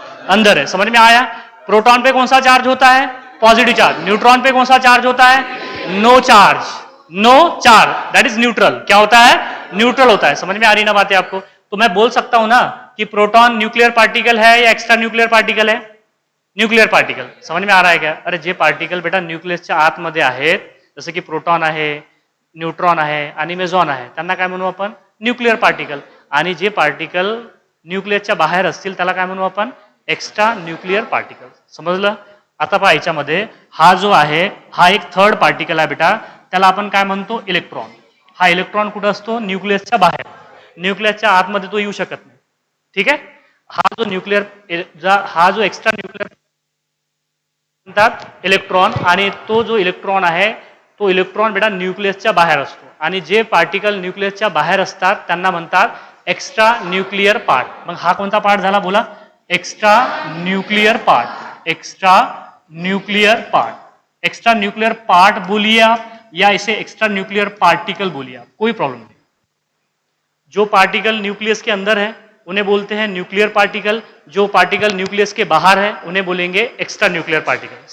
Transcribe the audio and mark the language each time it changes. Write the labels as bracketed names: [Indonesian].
[Hindi] अंदर है। समझ में आया? प्रोटॉन पे कौन सा चार्ज होता है? Positive charge. न्यूट्रॉन पे कौन सा चार्ज होता है? No charge. [English] No charge, that is neutral. [Hindi] क्या होता है? न्यूट्रल होता है। समझ में आ रही ना बातें आपको? तो मैं बोल सकता हूं ना कि प्रोटॉन न्यूक्लियर पार्टिकल है या एक्स्ट्रा न्यूक्लियर पार्टिकल है? Nuclear particle. समझ में आ रहा है क्या? [Marathi] अरे जे पार्टिकल बेटा न्यूक्लियसच्या आतमध्ये आहेत, जसे की प्रोटॉन आहे, न्यूट्रॉन आहे आणि मेजॉन आहे, त्यांना काय म्हणू आपण? Nuclear particle. आणि जे पार्टिकल न्यूक्लियसच्या बाहेर असतील त्याला काय म्हणू आपण? Extra nuclear particle. समजलं? आता पहा याच्यामध्ये हा जो आहे, हा एक थर्ड पार्टिकल आहे बेटा, त्याला आपण काय म्हणतो? इलेक्ट्रॉन। हा इलेक्ट्रॉन कुठं असतो? न्यूक्लियसच्या बाहेर, न्यूक्लियसच्या आतमध्ये तो येऊ शकत नाही। ठीक आहे? हा जो न्यूक्लियर, हा जो एक्स्ट्रा न्यूक्लियर म्हणतात इलेक्ट्रॉन, आणि तो जो इलेक्ट्रॉन आहे, तो इलेक्ट्रॉन बेटा न्यूक्लियसच्या बाहेर असतो। आणि जे पार्टिकल न्यूक्लियसच्या बाहेर असतात त्यांना म्हणतात एक्स्ट्रा न्यूक्लियर पार्ट। मग हा कोणता पार्ट झाला बोला? Extra nuclear part. Extra nuclear part. [Hindi] Extra nuclear part बोलिए आप, या इसे एक्स्ट्रा न्यूक्लियर पार्टिकल बोलिए आप, कोई प्रॉब्लम नहीं। जो पार्टिकल न्यूक्लियस के अंदर है उन्हें बोलते हैं न्यूक्लियर पार्टिकल, जो पार्टिकल न्यूक्लियस के बाहर है उन्हें बोलेंगे एक्स्ट्रा न्यूक्लियर पार्टिकल।